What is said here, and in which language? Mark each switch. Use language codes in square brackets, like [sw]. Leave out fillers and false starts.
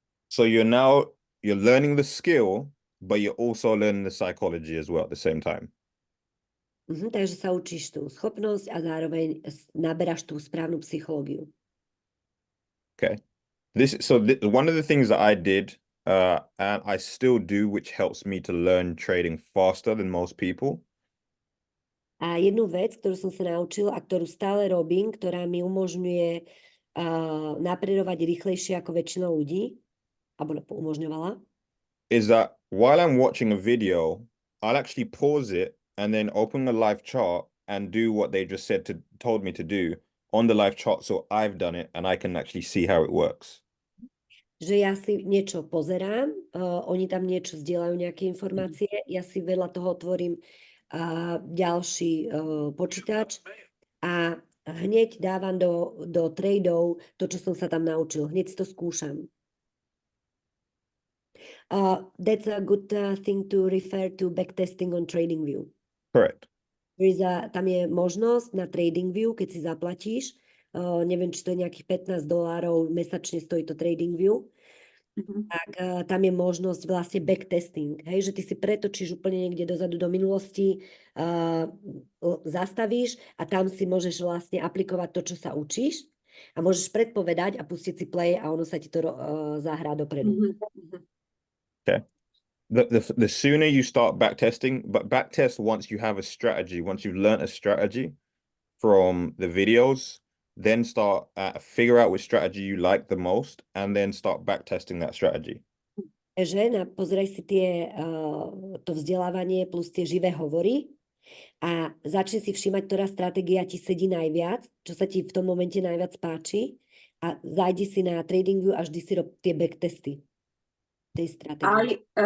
[en] So you're learning the skill, but you're also learning the psychology as well at the same time. [sk] Takže sa učíš tú schopnosť a zároveň naberáš tú správnu psychológiu. [en] Okay. One of the things that I did, and I still do, which helps me to learn trading faster than most people. [sk] A jednu vec, ktorú som sa naučil a ktorú stále robím, ktorá mi umožňuje napredovať rýchlejšie ako väčšina ľudí, alebo umožňovala, [en] is that while I'm watching a video, I'll actually pause it and then open the live chart and do what they just told me to do on the live chart, so I've done it and I can actually see how it works. [sk] Že ja si niečo pozerám, oni tam niečo zdieľajú, nejaké informácie, ja si vedľa toho otvorím ďalší počítač a hneď dávam do tradeov to, čo som sa tam naučil. Hneď si to skúšam. [en] That's a good thing to refer to backtesting on TradingView. Correct. [sk] Tam je možnosť na TradingView, keď si zaplatíš, neviem, či to je nejakých $15 mesačne stojí to TradingView, tak tam je možnosť vlastne backtesting, hej, že ty si pretočíš úplne niekde dozadu do minulosti, zastavíš a tam si môžeš vlastne aplikovať to, čo sa učíš a môžeš predpovedať a pustiť si play a ono sa ti to zahrá dopredu. [en] Okay. The sooner you start backtesting, but backtest once you have a strategy, once you've learned a strategy from the videos, then start figure out which strategy you like the most, and then start backtesting that strategy. [sk] Pozeraj si to vzdelávanie plus tie živé hovory a začni si všímať, ktorá stratégia ti sedí najviac, čo sa ti v tom momente najviac páči a zajdi si na TradingView a vždy si rob tie backtesty tej stratégie.